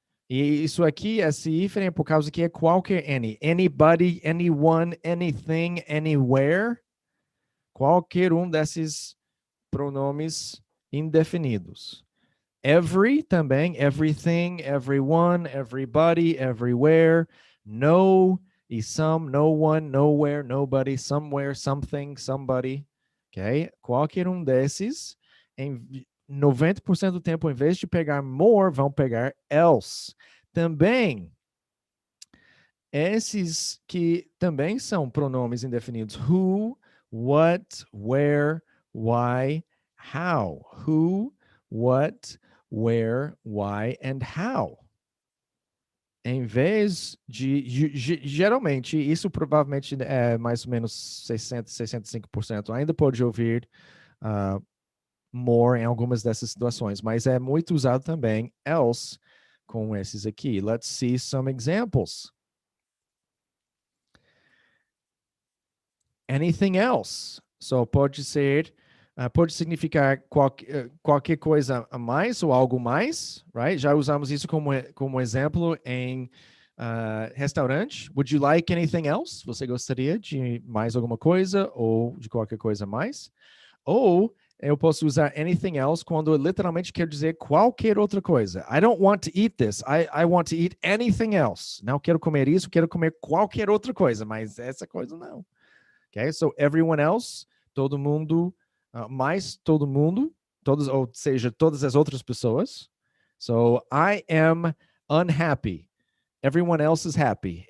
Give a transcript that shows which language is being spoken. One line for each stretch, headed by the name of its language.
Portuguese: E isso aqui, esse hífen, é por causa que é qualquer any.
English: Anybody, anyone, anything, anywhere.
Portuguese: Qualquer desses pronomes indefinidos.
English: Every também, everything, everyone, everybody, everywhere. No e some, no one, nowhere, nobody, somewhere, something, somebody. Ok?
Portuguese: Qualquer desses, em 90% do tempo, em vez de pegar more, vão pegar else. Também, esses que também são pronomes indefinidos.
English: Who, what, where, why, how. Who, what, where, why, and how.
Portuguese: Em vez de, geralmente, isso provavelmente é mais ou menos 60, 65%. Ainda pode ouvir more em algumas dessas situações, mas é muito usado também else com esses aqui.
English: Let's see some examples.
Portuguese: Anything else. So pode ser, pode significar qualquer coisa a mais ou algo mais, right? Já usamos isso como exemplo em restaurante.
English: Would you like anything else?
Portuguese: Você gostaria de mais alguma coisa ou de qualquer coisa a mais? Ou eu posso usar anything else quando eu literalmente quero dizer qualquer outra coisa.
English: I don't want to eat this. I want to eat anything else.
Portuguese: Não quero comer isso, quero comer qualquer outra coisa, mas essa coisa não. Okay, so everyone else, todo mundo, mais todo mundo, todos, ou seja, todas as outras pessoas.
English: So I am unhappy. Everyone else is happy.